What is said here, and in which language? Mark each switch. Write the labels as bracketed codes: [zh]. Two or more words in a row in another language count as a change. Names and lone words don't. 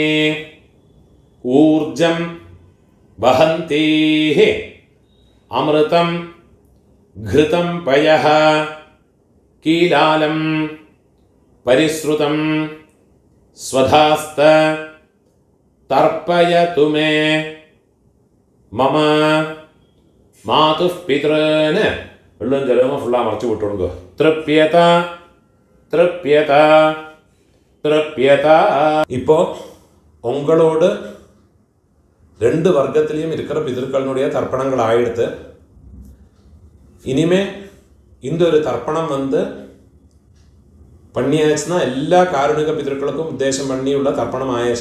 [sa] ഊർജം വഹന്തീഃ അമൃതം ഘൃതം പയഃ കീലാലം പരിശ്രുതം സ്വധാസ്ത തർപ്പയതു മേ മമ മാതുഃ പിതॄൻ. [ml] വെള്ളം ജലവും ഫുള്ളാ മറച്ചു വിട്ടുകൊടുക്കുക. [sa] തൃപ്യത തൃപ്യത തൃപ്യത. [ta] இப்போ உங்களோடு ரெண்டு வர்க்கத்திலையும் இருக்கிற பிதர்களுடைய தர்ப்பணங்கள் ஆயிடுத்து. இனிமே இந்த ஒரு தர்ப்பணம் பண்ணியாச்சுன்னா எல்லா காருணிக பிதர்களுக்கும் உத்தேசம் பண்ணியுள்ள தர்ப்பணம் ஆயாச்சு.